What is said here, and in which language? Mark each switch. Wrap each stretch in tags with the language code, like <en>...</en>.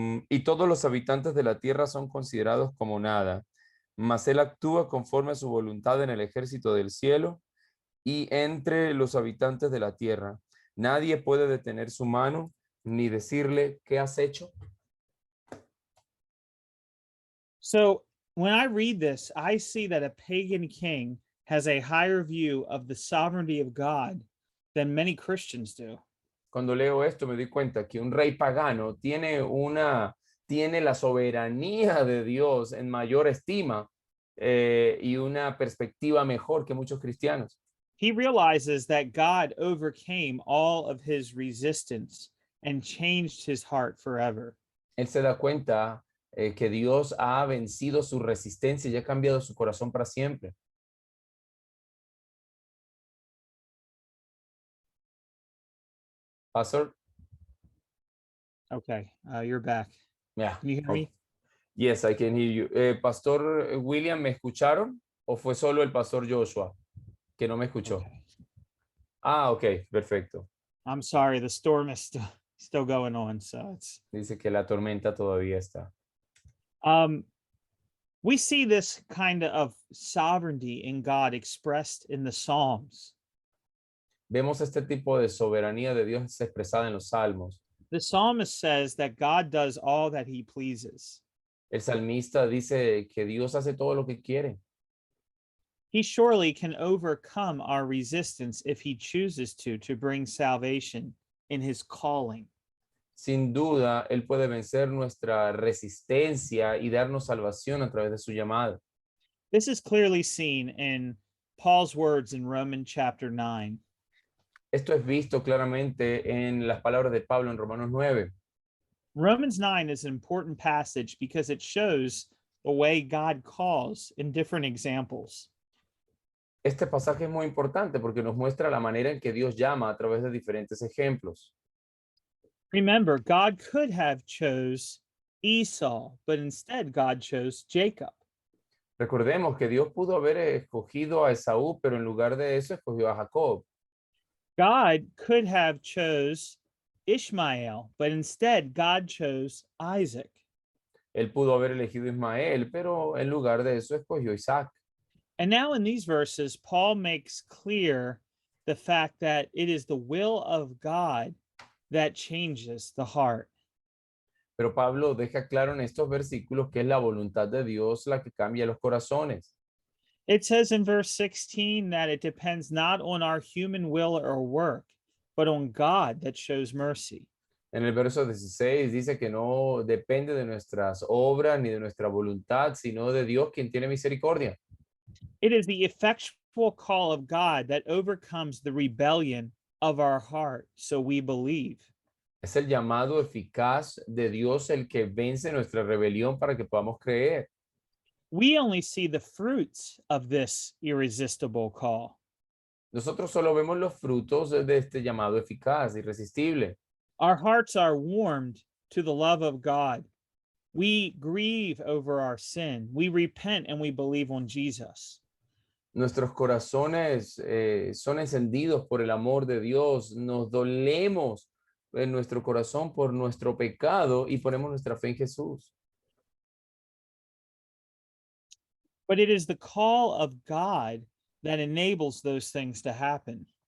<es>Y todos los habitantes de la tierra son considerados como nada, mas él actúa conforme a su voluntad en el ejército del cielo y entre los habitantes de la tierra. Nadie puede detener su mano ni decirle, ¿qué has hecho?</es> <en>So when I read this, I see that a pagan king has a higher view of the sovereignty of God than many Christians do.</en> <es>Cuando leo esto me doy cuenta que un rey pagano tiene la soberanía de Dios en mayor estima y una perspectiva mejor que muchos cristianos.</es> <en>He realizes that God overcame all of his resistance and changed his heart forever.</en> <es>Él se da cuenta que Dios ha vencido su resistencia y ha cambiado su corazón para siempre.</es> <en>Pastor? Okay, you're back. Yeah. Can you hear me? Yes, I can hear you.</en> <es>Pastor William, ¿me escucharon? ¿O fue solo el Pastor Joshua que no me escuchó?</es> <en>Okay.</en> <es>Ah, ok, perfecto.</es> <en>I'm sorry, the storm is still going on, so it's.</en> <es>Dice que la tormenta todavía está.</es> <en>We see this kind of sovereignty in God expressed in the Psalms.</en> <es>Vemos este tipo de soberanía de Dios expresada en los salmos.</es> <en>The psalmist says that God does all that he pleases.</en> <es>El salmista dice que Dios hace todo lo que quiere.</es> <en>He surely can overcome our resistance if he chooses to bring salvation in his calling.</en> <es>Sin duda, Él puede vencer nuestra resistencia y darnos salvación a través de su llamada.</es> <en>This is clearly seen in Paul's words in Romans chapter 9.</en> <es>Esto es visto claramente en las palabras de Pablo en Romanos 9.</es> <en>Romans 9 is an important passage because it shows the way God calls in different examples.</en> <es>Este pasaje es muy importante porque nos muestra la manera en que Dios llama a través de diferentes ejemplos.</es> <en>Remember, God could have chose Esau, but instead God chose Jacob.</en> <es>Recordemos que Dios pudo haber escogido a Esaú, pero en lugar de eso escogió a Jacob.</es> <en>God could have chose Ishmael, but instead God chose Isaac.</en> <es>Él pudo haber elegido a Ismael, pero en lugar de eso escogió a Isaac.</es> <en>And now in these verses, Paul makes clear the fact that it is the will of God that changes the heart.</en> <es>Pero Pablo deja claro en estos versículos que es la voluntad de Dios la que cambia los corazones.</es> <en>It says in verse 16 that it depends not on our human will or work, but on God that shows mercy.</en> <es>En el verso 16 dice que no depende de nuestras obras ni de nuestra voluntad, sino de Dios quien tiene misericordia.</es> <en>It is the effectual call of God that overcomes the rebellion of our heart, so we believe.</en> <es>Es el llamado eficaz de Dios el que vence nuestra rebelión para que podamos creer.</es> <en>We only see the fruits of this irresistible call.</en> <es>Nosotros solo vemos los frutos de este llamado eficaz, irresistible.</es> <en>Our hearts are warmed to the love of God. We grieve over our sin. We repent and we believe on Jesus.</en> <es>Nuestros corazones son encendidos por el amor de Dios. Nos dolemos en nuestro corazón por nuestro pecado y ponemos nuestra fe en Jesús.</es> <en>But it is the call of God that enables those things to happen.</en>